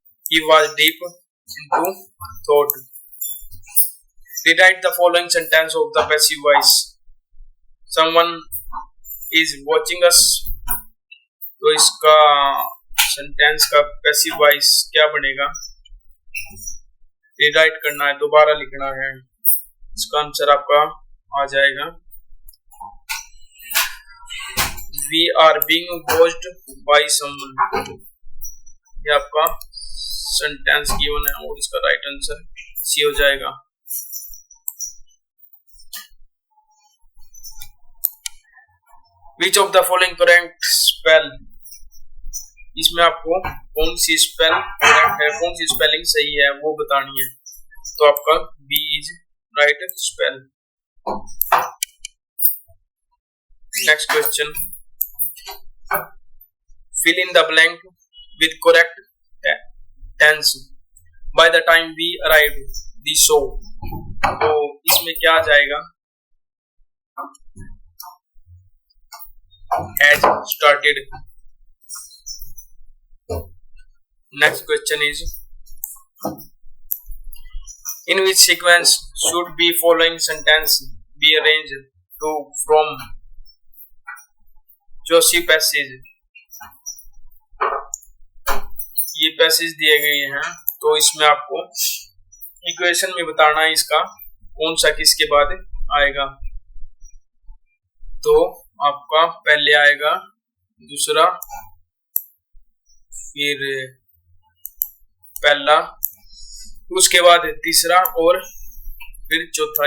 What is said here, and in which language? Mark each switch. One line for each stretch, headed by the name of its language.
English: He was deep into thought. Rewrite the following sentence of the passive voice. Someone is watching us.
Hindi: तो इसका sentence का passive voice क्या बनेगा? Rewrite करना है, दोबारा लिखना है. इसका आंसर आपका आ जाएगा
English: We are being watched by someone.
Hindi: ये आपका सेंटेंस गिवन है और इसका राइट आंसर सी हो जाएगा.
English: Which of the following correct spell?
Hindi: इसमें आपको कौन सी स्पेल करेक्ट है, कौन सी स्पेलिंग सही है वो बतानी है. तो आपका
English: B is right spell. Next question. Fill in the blank with correct tense. By the time we arrived, the show.
Hindi: तो इसमें क्या आ जाएगा?
English: Has started. Next question is, in which sequence should be following sentence be arranged to from Joshi passage?
Hindi: ये passage दिए गए हैं तो इसमें आपको इक्वेशन में बताना है इसका कौन सा किसके बाद आएगा. तो आपका पहले आएगा दूसरा, फिर पहला, उसके बाद तीसरा और फिर चौथा.